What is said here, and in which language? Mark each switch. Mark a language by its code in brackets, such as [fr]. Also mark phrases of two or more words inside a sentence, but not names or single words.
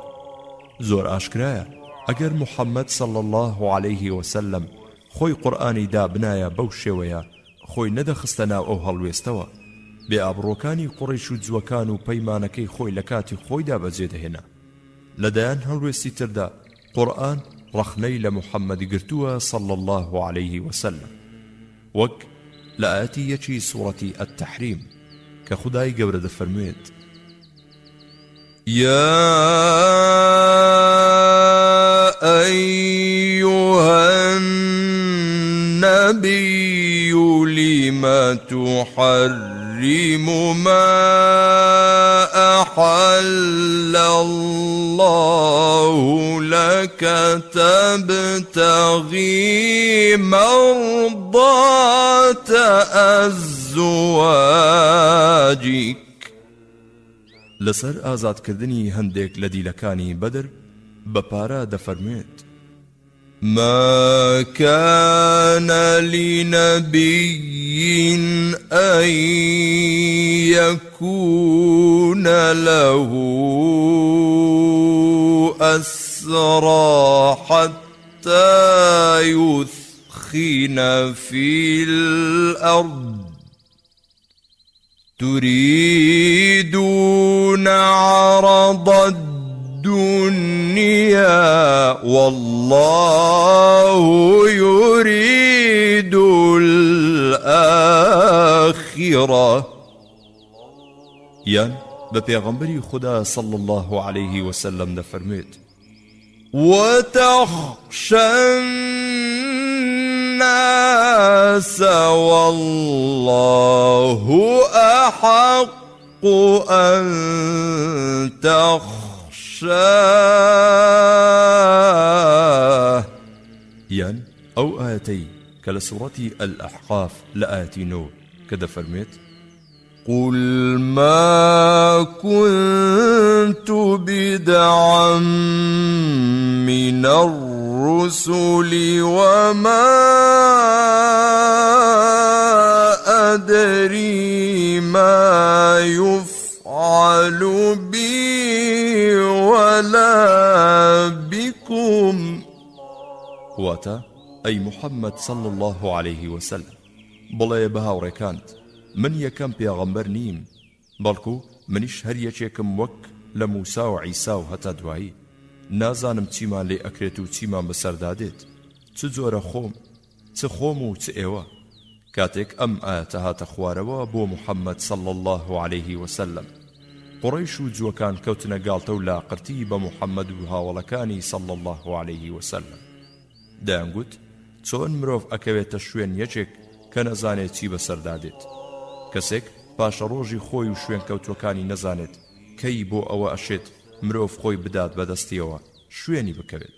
[ckb] زۆر ئاشکرایە ئەگەر محەممەد [ar] صلی الله عليه وسلم [ckb] خۆی قورئانی دابنایە بەو شێوەیە خۆی نەدەخستە ناو ئەو هەڵوێستەوە، بێ ئابڕۆکانی قوڕیش و جووەکان و پەیمانەکەی خۆی لە کاتی خۆیدا بەجێدەهێنا. لەدایان هەڵوێستی تردا قورئان ڕەخنەی لە محەممەد گرتووە [ar] صلی الله عليه وسلم، [ckb] وەک لە ئاەتی یەکی سوورەتی التەحریم کە خودای گەورە دەفەرموێت: [ar] يا أيها النبي لم تحرم ما أحل الله لك تبتغي مرضات أزواجك. [ckb] لەسەر ئازادکردنی هەندێک لە دیلەکانی بەدر بەپارە دەفەرموێت: [ar] ما كان لنبي أن يكون له أسرى حتى يثخن في الأرض تريدون عرض الدنيا والله يريد الآخرة. [ckb] یان بە پێغەمبەری خوددا [ar] صلی الله عليه وسلم [ckb] دەفەرموێت: [ar] وتخشى الناس والله أحق أن تخشاه. [ckb] یان ئەو ئاەتەی کە لە سوڕەتی الأحقاف لە ئاەتی 9 کە دەفەرمێت [ar] قل ما كنت بدعا من الرسل وما أدري ما يفعل بي ولا بكم. [ckb] واتە ئەی محەممەد [ar] صلى الله عليه وسلم [ckb] بڵێ بە هاوڕێکانت من یەکەم پێغەمبەر نیم بەڵکو منیش هەر یەکێکم وەک لە موسا و عیسا و هەتا دوایی نازانم چیمان لێ ئەکرێت و چیمان بەسەردادێت چ جۆرە خۆم چ خۆم و چ ئێوە. کاتێک ئەم ئاەتە هاتە خوارەوە بۆ محەممەد [ar] صلى الله عليه وسلم [ckb] قڕیش و جووەکان کەوتنە گاڵتە و لاقرتی بە محەممەد و هاوڵەکانی [ar] صلى الله عليه وسلم. [ckb] دەیانگوت چۆن مرۆڤ ئەکەوێتە شوێن یەکێک کە نەزانێت چی بەسەردادێت. کەسێک پاشە ڕۆژی خۆی و شوێن کەوتوەکانی نەزانێت کەی بۆ ئەوە ئەشێت مرۆڤ خۆی بدات بەدەستیەوە شوێنی بکەوێت.